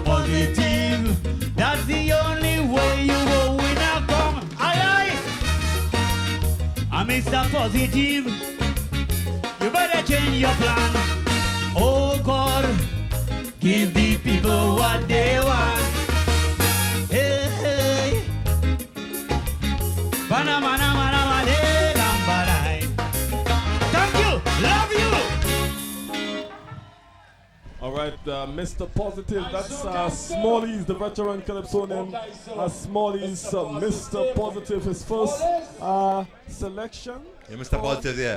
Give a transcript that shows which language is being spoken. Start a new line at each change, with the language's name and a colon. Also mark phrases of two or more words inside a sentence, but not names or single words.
English: Positive. That's the only way you will win a come. Aye, I'm Mr. Positive. You better change your plan. Oh God, give the people what they want. Hey, hey. Bana, bana, bana, bana, bana. Thank you, love you. All right, Mr. Positive, that's Smallies, the veteran Calypsonian. Smallies, Mr. Positive, his first selection. Yeah, Mr. Positive, yeah.